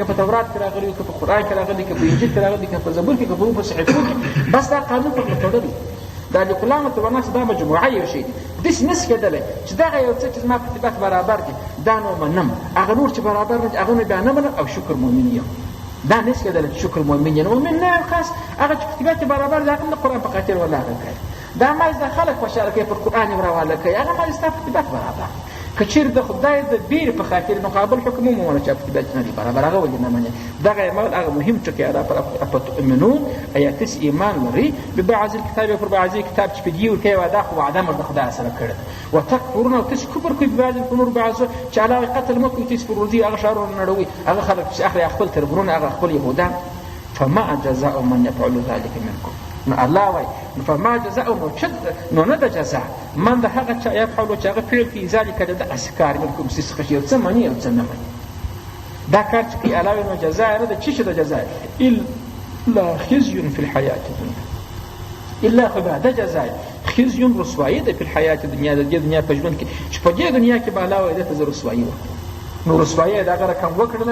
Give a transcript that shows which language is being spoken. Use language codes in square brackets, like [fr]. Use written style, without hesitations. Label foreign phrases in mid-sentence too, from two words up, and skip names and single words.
[ps] په تورات کې راغلی که په قرآن کې راغلی که په انجیل کې راغلی که په زبور کې که په صحیفو کې بس دا قانون پکې تړلی دا د کلامت والناس دا مجموعه یو شی دی داسې نشي کېدلی چې دغه یو څه چې زما په طبیعت برابر دي دا نو منم هغه نور چې برابر نه دي هغه نو بیا نه منم او شکر مؤمن یم دا نشي کېدلی چې شکر مؤمن یم مؤمن نه یم خاص هغه چې په طبیعت برابر دی هغه د قرآن په خاطر ولا هغه کوي دا ما د خلک خوشحاله کوي پر قرآن یې راواله کوي هغه ما ستا په طبیعت برابر که چېرې د خدای د بیرې په خاطر مقابل حکم ومنه چې په طبیعت نه دي برابر هغه ولې نه منې دغه عمل هغه مهم ټکی ادا افتؤمنون ایا تاسې ایمان لرئ ببعض الکتاب پر بعضې کتاب چې په دې ورکوي وعده خو وعده مو د خدای سره کړې ده وتکفرون او تاسې کفر کوئ [ar] ببعض الامور [ps] بعضو چې علاوه قتل مه کوئ تاسې پر ورځي هغه ښارونه نړوئ هغه خلک چې اخلي خپل تربرونه هغه خپل یهودان [ar] فما جزاء من يفعل ذلك منكم [ps] نو الله وایي [ar] فما جزاء [ps] نو نه د جزا من د هغه چا یفعلو چې هغه فعل کوي ذلک د داسې کار منکم ستاسې څخه چې یو څه مني یو څه نه مني دا کار چې کوي الله وایي نو جزا یې نه ده څه شي د جزا [ar] الا خزي في الحیات الدنیا [ps] الا خو به د جزا خزي رسوایي ده په [ar] الحیات الدنیا [ps] د دې دنیا په ژوند کې چې په دې دنیا کې به الله وایي دته زه رسوایي ورکوم نو رسوایي د هغه رقم وکړله